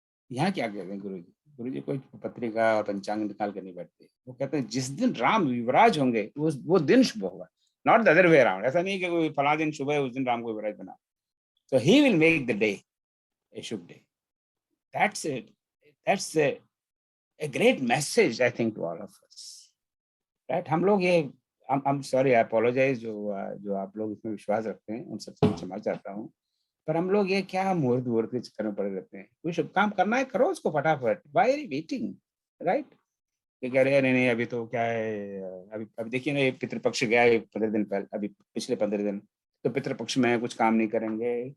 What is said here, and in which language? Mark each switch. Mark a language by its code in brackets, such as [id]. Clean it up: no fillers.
[hi] यहाँ क्या कहते हैं गुरु जी कोई पत्रिका और पंचांग निकाल कर नहीं बैठते, वो कहते हैं जिस दिन राम युवराज होंगे वो दिन शुभ होगा, [en] Not the other way around. [hi] ऐसा नहीं कि कोई फला दिन शुभ है उस दिन राम को युवराज बना, [en] so he will make the day a shubh day. That's a great message I think to all of us, right? [hi] हम लोग ये [en] I'm sorry, I apologize [hi] जो आप लोग इसमें विश्वास रखते हैं उन सबसे क्षमा चाहता हूँ, पर हम लोग ये क्या मुहूर्त के चक्कर में पड़े रहते हैं। कोई शुभ काम करना है करो उसको फटाफट, [en] why are you waiting, right? [hi] ये कह रहे हैं नहीं अब तो क्या है, अभी देखिए ना, ये पितृपक्ष गया 15 दिन पहले, अभी पिछले 15 दिन, तो पितृपक्ष में कुछ काम नहीं करेंगे।